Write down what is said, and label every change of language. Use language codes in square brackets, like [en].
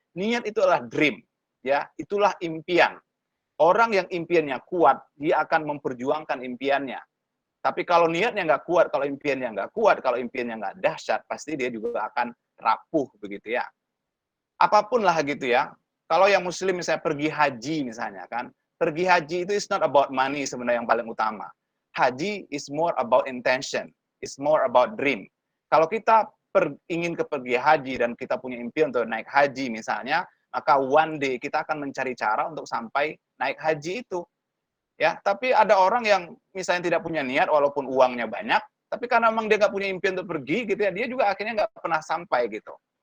[id] Niat itu adalah dream, ya, itulah impian. Orang yang impiannya kuat, dia akan memperjuangkan impiannya. Tapi kalau niatnya nggak kuat, kalau impiannya nggak kuat, kalau impiannya nggak dahsyat, pasti dia juga akan rapuh begitu ya. Apapun lah gitu ya. Kalau yang muslim misalnya pergi haji misalnya kan, pergi haji itu [en] is not about money [id] sebenarnya yang paling utama. [en] Haji is more about intention, is more about dream. [id] Kalau kita ingin pergi haji dan kita punya impian untuk naik haji misalnya, maka [en] one day [id] kita akan mencari cara untuk sampai naik haji itu. Ya, tapi ada orang yang misalnya tidak punya niat walaupun uangnya banyak, tapi karena memang dia nggak punya impian untuk pergi gitu ya, dia juga akhirnya nggak pernah sampai gitu.